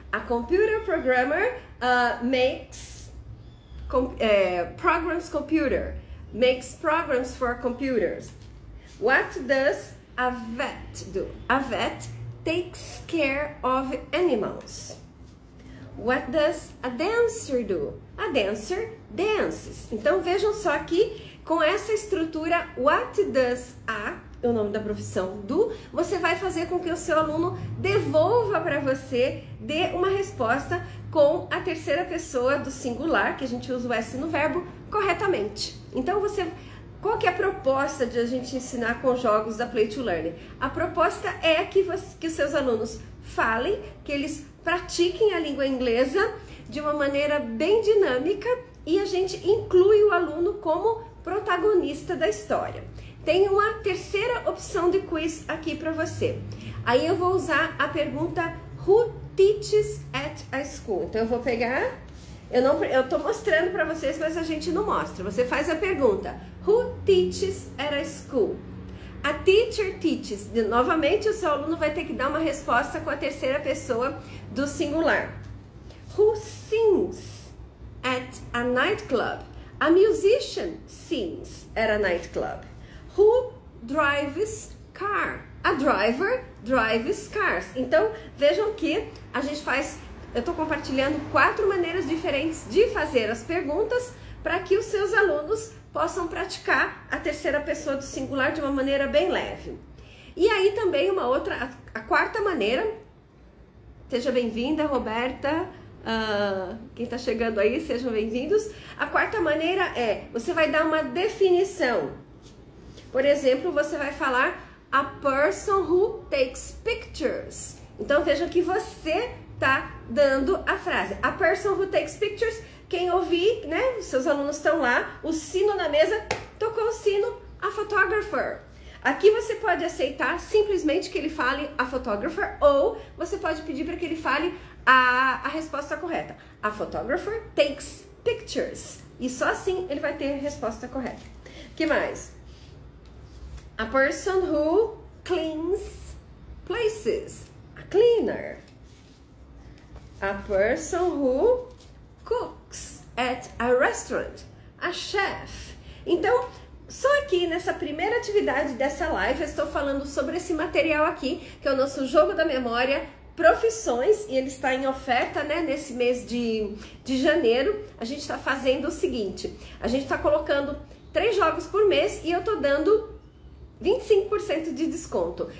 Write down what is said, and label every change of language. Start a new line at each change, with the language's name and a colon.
English: A computer programmer makes programs computer, makes programs for computers. What does a vet do? A vet takes care of animals. What does a dancer do? A dancer dances.
Portuguese: Então vejam só aqui, com essa estrutura,
English: what does a,
Portuguese: o nome da profissão, do, você vai fazer com que o seu aluno devolva para você, dê uma resposta com a terceira pessoa do singular, que a gente usa o S no verbo, corretamente. Então você qual que é a proposta de a gente ensinar com jogos da Play to Learn? A proposta é que os seus alunos falem, que eles pratiquem a língua inglesa de uma maneira bem dinâmica e a gente inclui o aluno como protagonista da história. Tem uma terceira opção de quiz aqui para você. Aí eu vou usar a pergunta
English: Who teaches at a school?
Portuguese: Então eu vou pegar, eu tô mostrando para vocês, mas a gente não mostra. Você faz a pergunta
English: Who teaches at a school? A teacher teaches.
Portuguese: Novamente o seu aluno vai ter que dar uma resposta com a terceira pessoa do singular.
English: Who sings at a nightclub? A musician sings at a nightclub. Who drives car? A driver drives cars.
Portuguese: Então, vejam que a gente faz, eu estou compartilhando 4 maneiras diferentes de fazer as perguntas para que os seus alunos possam praticar a terceira pessoa do singular de uma maneira bem leve. E aí também uma outra, a quarta maneira, seja bem-vinda, Roberta, quem está chegando aí, sejam bem-vindos. A quarta maneira é, você vai dar uma definição. Por exemplo, você vai falar
English: a person who takes pictures.
Portuguese: Então vejam que você está dando a frase.
English: A person who takes pictures,
Portuguese: quem ouvir, né? Os seus alunos estão lá, o sino na mesa, tocou o sino,
English: a photographer.
Portuguese: Aqui você pode aceitar simplesmente que ele fale
English: a photographer
Portuguese: ou você pode pedir para que ele fale a resposta correta.
English: A photographer takes pictures.
Portuguese: E só assim ele vai ter a resposta correta. O que mais?
English: A person who cleans places. A cleaner. A person who cooks at a restaurant. A chef.
Portuguese: Então, só aqui nessa primeira atividade dessa live eu estou falando sobre esse material aqui, que é o nosso jogo da memória, profissões, e ele está em oferta, né, nesse mês de janeiro. A gente está fazendo o seguinte, a gente está colocando 3 jogos por mês e eu estou dando 25% de desconto.